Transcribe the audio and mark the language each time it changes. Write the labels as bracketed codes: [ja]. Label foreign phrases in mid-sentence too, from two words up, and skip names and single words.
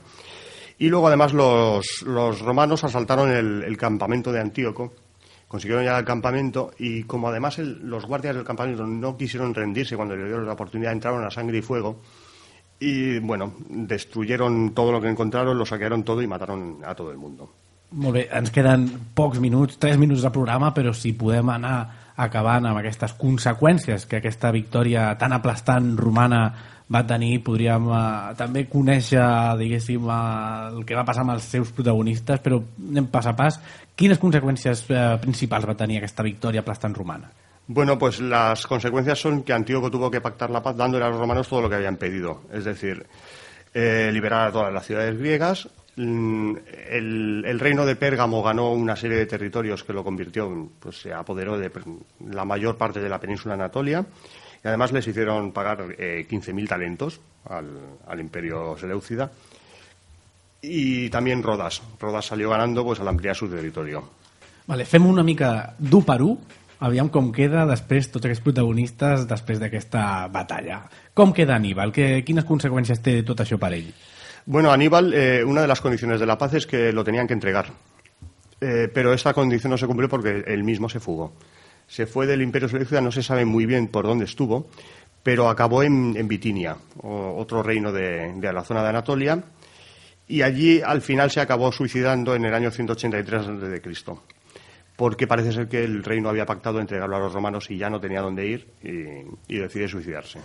[es] Y luego además los romanos asaltaron el campamento de Antíoco, consiguieron llegar al campamento y como además los guardias del campamento no quisieron rendirse cuando le dieron la oportunidad, entraron a sangre y fuego y bueno, destruyeron todo lo que encontraron, lo saquearon todo y mataron a todo el mundo. [ca] Molt bé, ens queden pocs minuts, 3 minuts de programa, però si podem anar acabant amb aquestes conseqüències que aquesta victòria tan aplastant romana va tenir, podríem també conèixer, diguéssim, el que va passar amb els seus protagonistes, però anem pas a pas. Quines conseqüències principals va tenir aquesta victòria aplastant romana? [es] Bueno, pues las consecuencias son que Antíoco tuvo que pactar la paz dándole a los romanos todo lo que habían pedido, es decir, liberar a todas las ciudades griegas. El reino de Pérgamo ganó una serie de territorios que lo convirtió, pues se apoderó de la mayor parte de la península Anatolia y además les hicieron pagar 15.000 talentos al imperio seleucida y también Rodas salió ganando pues al ampliar su territorio. [ca] Vale, fem una mica d'u per u, aviam com queda després tots aquests protagonistes després d'aquesta batalla. Com queda Aníbal? Quines conseqüències té tot això per ell? [es] Bueno, Aníbal, una de las condiciones de la paz es que lo tenían que entregar. Pero esta condición no se cumplió porque él mismo se fugó. Se fue del Imperio Seleucida, no se sabe muy bien por dónde estuvo, pero acabó en Bitinia, otro reino de la zona de Anatolia, y allí al final se acabó suicidando en el año 183 a.C., porque parece ser que el reino había pactado entregarlo a los romanos y ya no tenía dónde ir y decide suicidarse.